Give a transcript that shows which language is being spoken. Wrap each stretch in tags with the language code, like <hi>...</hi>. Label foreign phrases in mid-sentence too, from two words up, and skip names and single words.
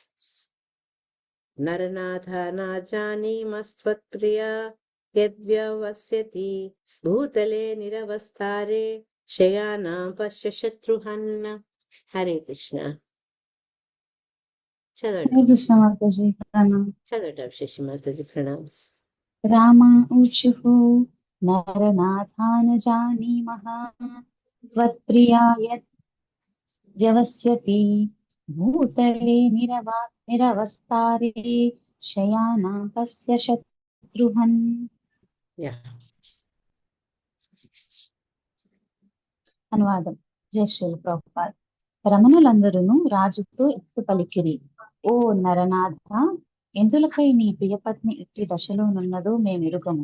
<sa>నరనాథ నాజాని మస్త్వత్ప్రియ యద్వ్యవస్యతి భూతలే నిరవస్తారే శయానా పశ్య శత్రుహన్న. హరే కృష్ణ.</sa> <te>చదవటం శశిమాతజీ ప్రణామ్స్.</te> <sa>రామ ఊచుః నరనాథాన్ జానీమః त्वत्प्रियाय व्यवस्यति भूतले निरवस्तारे शयानां तस्य शत्रुहन्. యా</sa> <te>అనువాదం. జై శ్రీల ప్రభుపాద్. రమణులందరూ రాజుతో ఇట్లు పలికిరి, ఓ నరనాథ, ఎందులకై నీ ప్రియపత్ని ఇట్టి దశలో నున్నదో మేమెరుగము.</te>